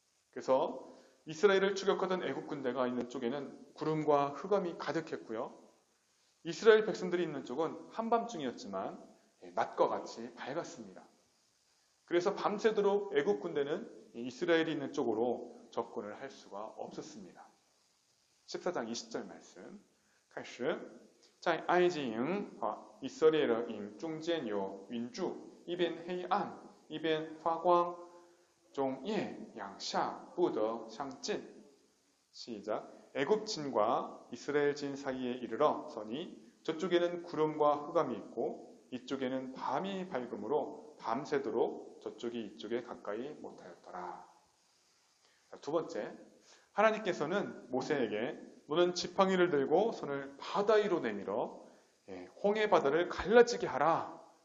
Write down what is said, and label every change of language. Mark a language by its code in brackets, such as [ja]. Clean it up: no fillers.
[ko] 그래서 이스라엘을 추격하던 애굽 군대가 있는 쪽에는 구름과 흑암이 가득했고요. 이스라엘 백성들이 있는 쪽은 한밤중이었지만 낮과 같이 밝았습니다. 그래서 밤새도록 애굽 군대는 이스라엘이 있는 쪽으로 접근을 할 수가 없었습니다. 14장 20절 말씀. [zh] 开始在埃及营和以色列的营中间有云柱，一边黑暗，一边发光，中夜两下不得相近。 [ko] 시작. 애굽진과 이스라엘진 사이에 이르러 서니 저쪽에는 구름과 흑암이 있고 이쪽에는 밤이 밝음으로 밤새도록 저쪽이 이쪽에 가까이 못하였더라. 두 번째, 하나님께서는 모세에게 너는 지팡이를 들고 손을 바다 위로 내밀어 홍해 바다를 갈라지게 하라.